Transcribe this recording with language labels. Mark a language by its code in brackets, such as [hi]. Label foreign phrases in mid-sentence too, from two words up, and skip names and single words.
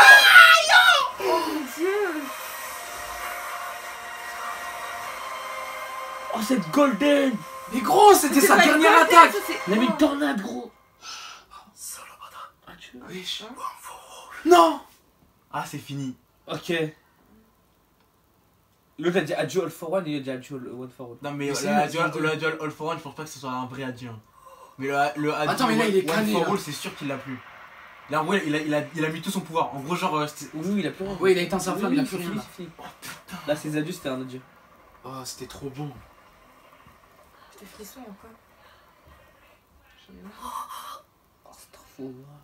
[fr] Oh, cette golden. Mais gros, c'était sa dernière attaque. Il a mis une tornade, gros. Wesh. Non. Ah, c'est fini. Ok. L'autre a dit adieu all for one et il a dit adieu one for all. Non, mais Mais c'est le nul, duel All for One, je pense pas que ce soit un vrai adieu. Mais le Attends, mais là, il est One cané, for là. All, c'est sûr qu'il l'a plus. Là, en vrai, il a mis tout son pouvoir. En gros, genre. Oui, il a plus rien. Ouais, il a éteint sa flamme, il a plus c'est rien. Là, fini. Là, ses adieux, c'était un adieu. oh, c'était trop bon. J'ai des frissons encore. Oh, c'est trop fou.